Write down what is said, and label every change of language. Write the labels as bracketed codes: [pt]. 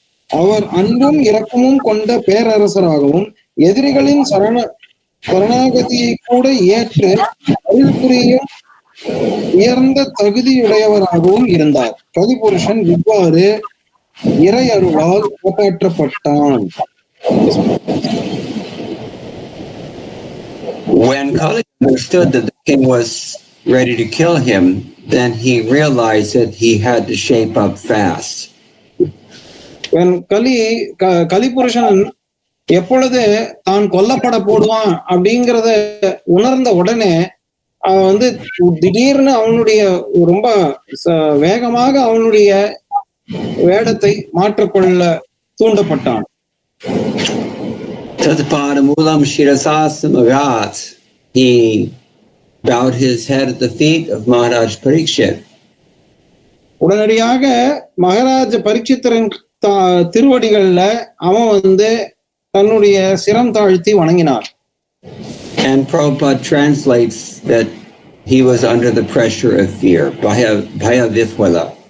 [ta] அவர் அன்பும் இரக்கமும் கொண்ட பேரரசராகவும் எதிரிகளின் சரணாகதியை கூட ஏற்று அருள் புரியும் உயர்ந்த தகுதியுடையவராகவும் இருந்தார். கலிபுருஷன் இவ்வாறு இறை அருளால் காப்பாற்றப்பட்டான். [en] When Kali understood that the king was ready to kill him, then he realized that he had to shape up fast. [ta] When கலிபுருஷன் எப்பொழுது தான் கொல்லப்பட போடுவான் அப்படிங்கறத உணர்ந்த உடனே அவன் திடீர்னு அவனுடைய ரொம்ப வேகமாக அவனுடைய வேடத்தை மாற்றிக்கொள்ள தூண்டப்பட்டான். [sa] Tadpadamulam Shirasasamagat. [en] He bowed his head at the feet of Maharaj Parikshit. [ta] உடனடியாக மகாராஜ பரீட்சித்தரின் திருவடிகள்ல அவன் தன்னுடைய சிரம் தாழ்த்தி வணங்கினார். And Prabhupada translates that he was under the pressure of fear, [sa] Bhaya Vihwala.